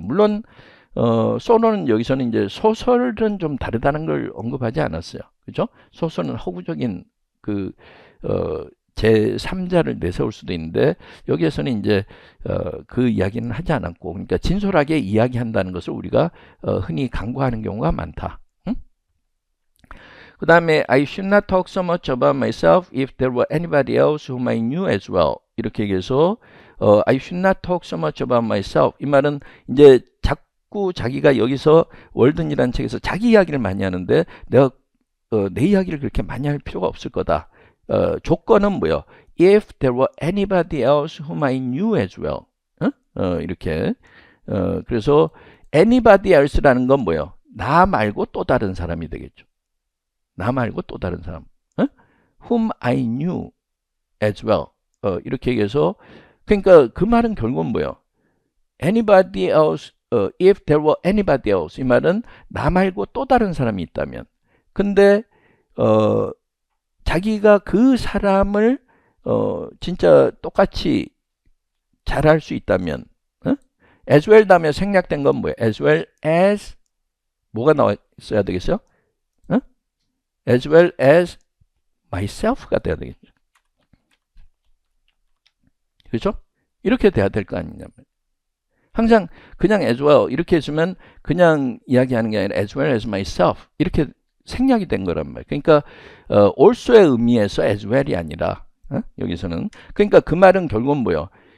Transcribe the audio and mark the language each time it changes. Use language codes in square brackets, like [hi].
[ko] 물론 소노는 여기서는 이제 소설은 좀 다르다는 걸 언급하지 않았어요. 그죠? 소설은 허구적인 그 제3자를 내세울 수도 있는데 여기에서는 이제 그 이야기는 하지 않았고 그러니까 진솔하게 이야기한다는 것을 우리가 흔히 강구하는 경우가 많다. [en] 그 다음에 I should not talk so much about myself if there were anybody else whom I knew as well. [ko] 이렇게 얘기해서 [en] I should not talk so much about myself. [ko] 이 말은 이제 자꾸 자기가 여기서 월든이라는 책에서 자기 이야기를 많이 하는데 내가 내 이야기를 그렇게 많이 할 필요가 없을 거다. 조건은 뭐예요? [en] If there were anybody else whom I knew as well. [ko] 이렇게 그래서 anybody else라는 건 뭐예요? 나 말고 또 다른 사람이 되겠죠. 나 말고 또 다른 사람. [en] whom I knew as well. [ko] 이렇게 얘기해서 그러니까 그 말은 결국은 뭐예요? anybody else, [en] if there were anybody else [ko] 이 말은 나 말고 또 다른 사람이 있다면 근데 자기가 그 사람을 진짜 똑같이 잘할 수 있다면 as well 다음에 생략된 건 뭐예요? as well as 뭐가 나와 있어야 되겠어요? [en] as well as myself가 [ko] 돼야 되겠죠. 그렇죠? 이렇게 돼야 될 거 아니냐면 항상 그냥 as well 이렇게 했으면 그냥 이야기하는 게 아니라 [en] as well as myself [ko] 이렇게 생략이 된 거란 말이에요. 그러니까 also의 의미에서 as well이 아니라 여기서는 그러니까 그 말은 결국은 뭐예요?